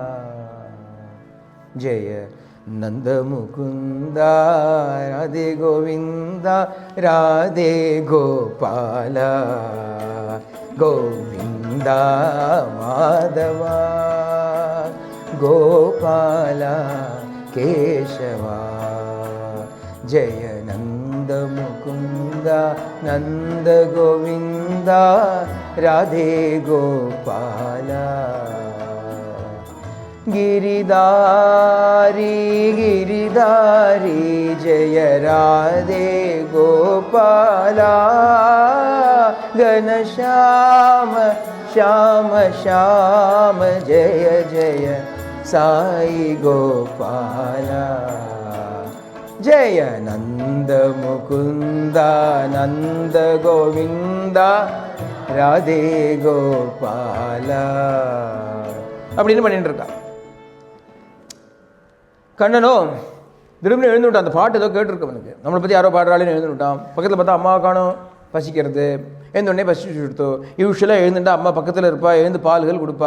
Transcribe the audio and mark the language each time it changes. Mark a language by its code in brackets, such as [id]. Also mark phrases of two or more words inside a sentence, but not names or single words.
[sa] जय नन्द मुकुन्दा राधे गोविन्दा राधे गोपाला गोविन्दा माधवा गोपाला केशवा. जय नन्द मुकुन्दा नन्द गोविन्दा राधे गोपाला. गिरिधारी गिरिधारी जय राधे गोपाला घनश्याम श्याम श्याम जय जय साई गोपाला. जय नंद मुकुंदा नंद गोविंदा राधे गोपाला [ta] அப்படின்னு பண்ணிட்டு இருக்கா. கண்ணனோ திரும்பி எழுந்துவிட்டான். அந்த பாட்டு ஏதோ கேட்டிருக்கு அவனுக்கு, நம்மளை பற்றி யாரோ பாடுறாளேன்னு எழுந்துவிட்டான். பக்கத்தில் பார்த்தா அம்மா காணும், பசிக்கிறது. எழுந்தோடனே பசிச்சு கொடுத்தோ. யூஸ்வலாக எழுந்துட்டா அம்மா பக்கத்தில் இருப்பா, எழுந்து பால்கள் கொடுப்பா.